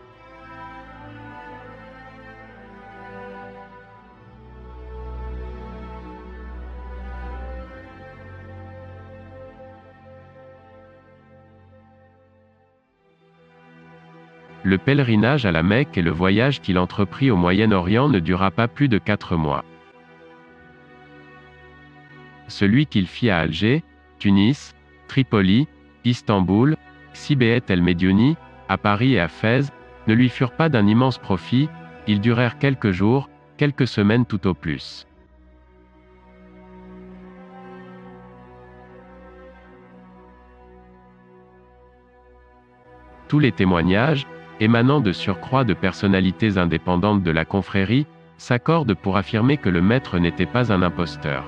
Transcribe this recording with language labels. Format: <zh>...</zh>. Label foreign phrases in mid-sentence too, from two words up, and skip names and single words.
<fr>Le pèlerinage à la Mecque et le voyage qu'il entreprit au Moyen-Orient ne dura pas plus de 4 mois. Celui qu'il fit à Alger, Tunis, Tripoli, Istanbul, Sibéet el-Médiouni, à Paris et à Fès, ne lui furent pas d'un immense profit, ils durèrent quelques jours, quelques semaines tout au plus. Tous les témoignages, émanant de surcroît de personnalités indépendantes de la confrérie, s'accordent pour affirmer que le maître n'était pas un imposteur.</fr>